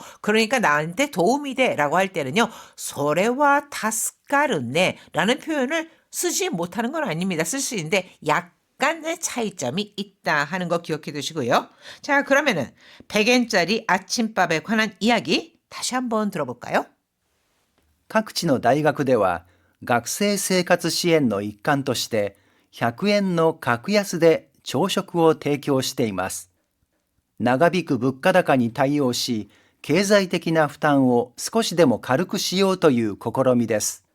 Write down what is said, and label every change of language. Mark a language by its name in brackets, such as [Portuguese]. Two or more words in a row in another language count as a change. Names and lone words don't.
[Korean] 그러니까 나한테 도움이 돼 라고 할 때는요. [Japanese] それは助かるね [Korean] 라는 표현을 쓰지 못하는 건 아닙니다. 쓸 수 있는데 약간의 차이점이 있다 하는 거 기억해 두시고요. 자, 그러면은 100엔짜리 아침밥에 관한 이야기 다시 한번 들어볼까요? [Japanese] 各地の大学では学生生活支援の一環として100円の格安で朝食を提供しています。長引く物価高に対応し、経済的な負担を少しでも軽くしようという試みです。